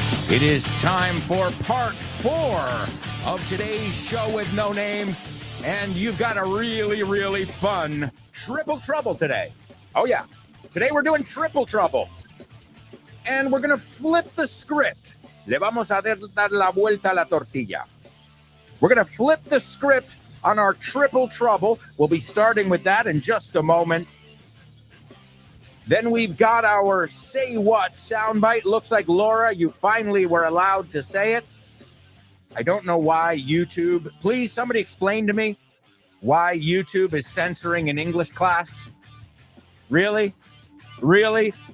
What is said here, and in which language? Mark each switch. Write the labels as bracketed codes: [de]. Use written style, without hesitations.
[en] It is time for part 4 of today's show with No Name. And you've got a really, really fun triple trouble today. Oh, yeah. Today we're doing triple trouble. And we're going to flip the script. [es] Le vamos a dar la vuelta a la tortilla. [en] We're going to flip the script on our triple trouble. We'll be starting with that in just a moment. Then we've got our Say What soundbite. Looks like, Laura, you finally were allowed to say it. I don't know why YouTube. Please, somebody explain to me why YouTube is censoring an English class. Really? Really?